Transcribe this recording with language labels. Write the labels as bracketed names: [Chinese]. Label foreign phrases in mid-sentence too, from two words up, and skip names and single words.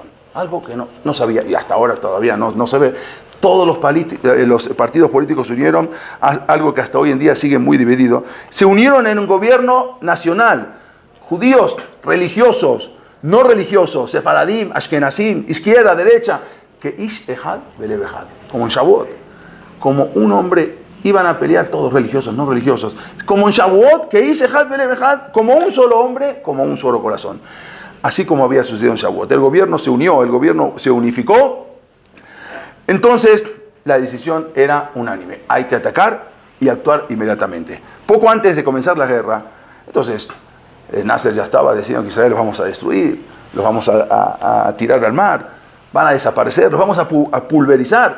[Spanish] Algo que no sabía, y hasta ahora todavía no se ve. Todos los partidos políticos se unieron, algo que hasta hoy en día sigue muy dividido. Se unieron en un gobierno nacional, judíos, religiosos, no religiosos, sefaradim, ashkenazim, izquierda, derecha, que [Hebrew] איש אחד בלב אחד, [Spanish] como en Shavuot, como un hombre, iban a pelear todos religiosos, no religiosos, como en Shavuot, que [Hebrew] איש אחד בלב אחד, [Spanish] como un solo hombre, como un solo corazón. Así como había sucedido en Shavuot. El gobierno se unió, el gobierno se unificó. Entonces, la decisión era unánime. Hay que atacar y actuar inmediatamente. Poco antes de comenzar la guerra, entonces, Nasser ya estaba diciendo que Israel los vamos a destruir, los vamos a tirar al mar, van a desaparecer, los vamos a pulverizar.